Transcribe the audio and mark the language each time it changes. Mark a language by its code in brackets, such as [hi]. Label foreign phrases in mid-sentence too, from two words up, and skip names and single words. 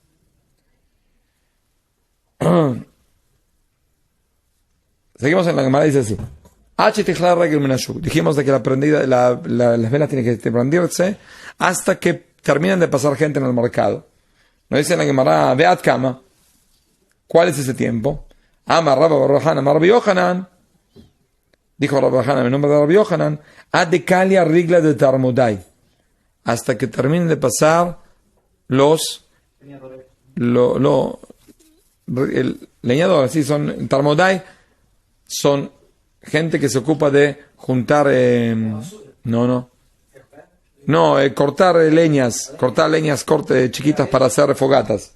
[es] Seguimos en la Gemara, dice así. Dijimos de que las velas tienen que prenderse hasta que terminen de pasar gente en el mercado. Nos dice en la Gemara, [he] Beat Kama. [es] ¿Cuál es ese tiempo? [he] Amar Rabba Barrohan, Amar Rabbi Yohanan. [es] Dijo Rabbi Yohanan, en nombre de Rabbi Yohanan, [arc] Adekalia Rigla de Tarmodai. [es] Hasta que terminen de pasar el leñador, sí, son Tarmodai, son gente que se ocupa de juntar, cortar leñas chiquitas para hacer fogatas.